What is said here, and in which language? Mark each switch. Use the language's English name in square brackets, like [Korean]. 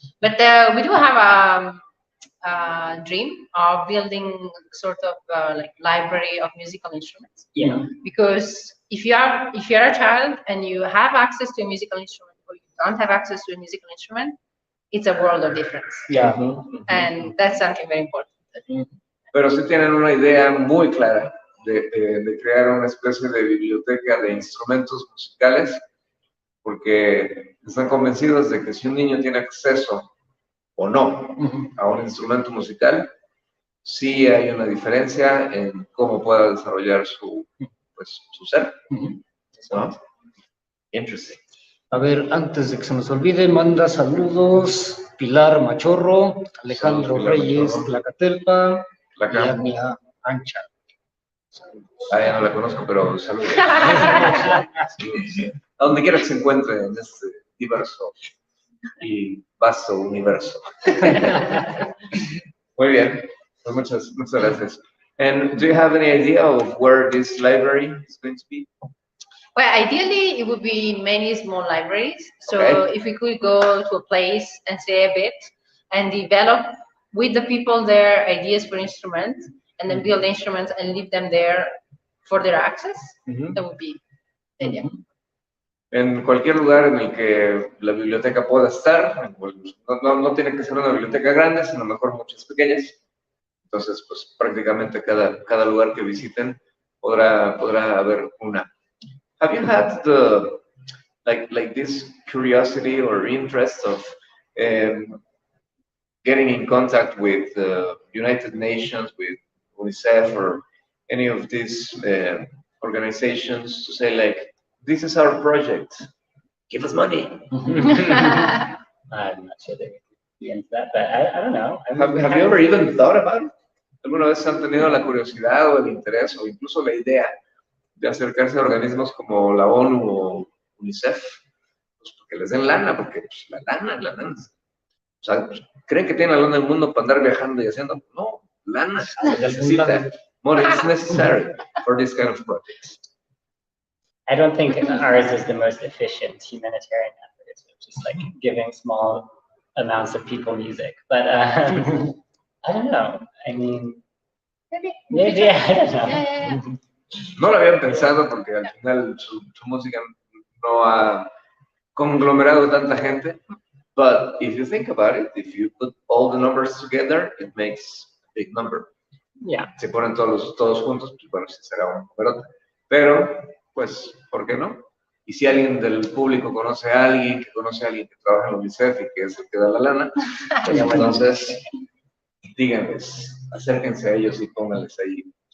[English] But we do have a dream of building sort of like library of musical instruments. Yeah. Because if you're a child and you have access to a musical instrument or you don't have access to a musical instrument, it's a world of difference. Yeah. And that's something very important. [Spanish] Pero sí tienen una idea muy clara de crear una especie de biblioteca de instrumentos musicales, porque están convencidos de que si un niño tiene acceso o no a un instrumento musical, sí hay una diferencia en cómo pueda desarrollar su ser. ¿No? [English] Interesting. [Spanish] A ver, antes de que se nos olvide, manda saludos Pilar Machorro, Alejandro Pilar Reyes, Machorro. Tlacatelpa, y Acá. Agnia Ancha. Ya no la conozco, pero saludos. Saludos. A donde quiera que se encuentre en este diverso y vasto universo. Muy bien, pues muchas gracias. [English] And do you have any idea of where this library is going to be? Well, ideally, it would be many small libraries. So Okay. if we could go to a place and stay a bit and develop with the people there ideas for instruments and then build instruments and leave them there for their access, that would be the idea. [Spanish] En cualquier lugar en el que la biblioteca pueda estar, no tiene que ser una biblioteca grande, sino mejor muchas pequeñas. Entonces, pues prácticamente cada lugar que visiten podrá haber una. [English] Have you had the like this curiosity or interest of getting in contact with the United Nations, with UNICEF, or any of these organizations to say like, this is our project, give us money? I'm not sure they would be into that, but I don't know. Have you ever even thought about it? [Spanish] ¿Alguna vez han tenido la curiosidad o el interés o incluso la idea de acercarse a organismos como la ONU o UNICEF? Pues porque les den lana, porque pues, la lana. O sea, ¿creen que tienen la lana del mundo para andar viajando y haciendo? No, lana. Se necesita. [English] Money is necessary for this kind of projects. I don't think ours is the most efficient humanitarian effort, it's just like giving small amounts of people music. But I don't know. I mean, maybe I don't know. Yeah. [Spanish] No lo habían pensado porque al final su música no ha conglomerado tanta gente. [English] But if you think about it, if you put all the numbers together, it makes a big number. Yeah. [Spanish] Se ponen todos juntos, pues bueno, sí será un número. Pero, pues, ¿por qué no? Y si alguien del público conoce a alguien que trabaja en la UNICEF y que es el que da la lana, pues entonces, díganles, acérquense a ellos y pónganles ahí.